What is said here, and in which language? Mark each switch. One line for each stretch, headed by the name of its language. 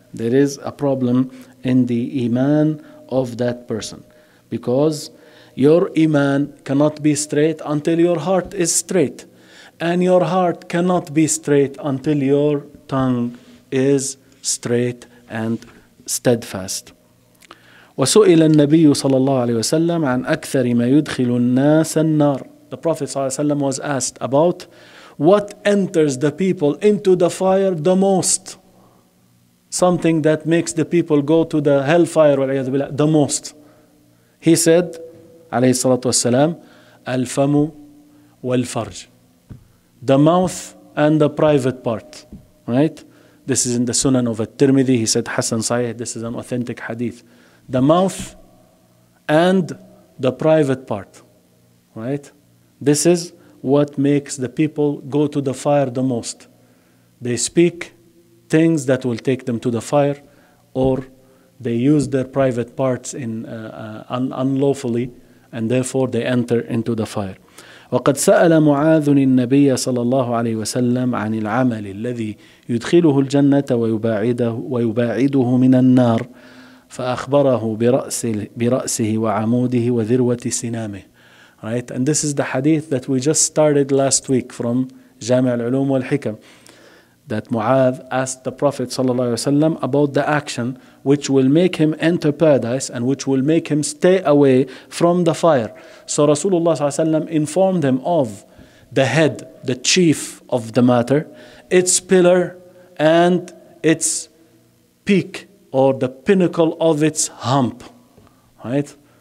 English: There is a problem in the iman of that person. Because your iman cannot be straight until your heart is straight. And your heart cannot be straight until your tongue is straight and steadfast.
Arabic: وسئل النبي صلى الله عليه وسلم عن أكثر ما يدخل الناس النار.
English: The Prophet
Arabic: صلى الله عليه وسلم
English: was asked about what enters the people into the fire the most. Something that makes the people go to the hellfire the most. He said,
Arabic: عليه الصلاة والسلام, الفم والفرج.
English: The mouth and the private part, right? This is in the Sunan of At-Tirmidhi. He said, Hasan Sahih, this is an authentic hadith. The mouth and the private part, right? This is what makes the people go to the fire the most. They speak things that will take them to the fire, or they use their private parts unlawfully, and therefore they enter into the fire.
Arabic: وقد سأل معاذ النبي صلى الله عليه وسلم عن العمل الذي يدخله الجنة ويباعده من النار فأخبره برأسه وعموده وذروة سنامه.
English: Right? And this is the hadith that we just started last week from جامع العلوم والحكم. that Mu'adh asked the Prophet ﷺ about the action which will make him enter paradise and which will make him stay away from the fire. So Rasulullah ﷺ informed him of the head, the chief of the matter, its pillar and its peak or the pinnacle of its hump. Right?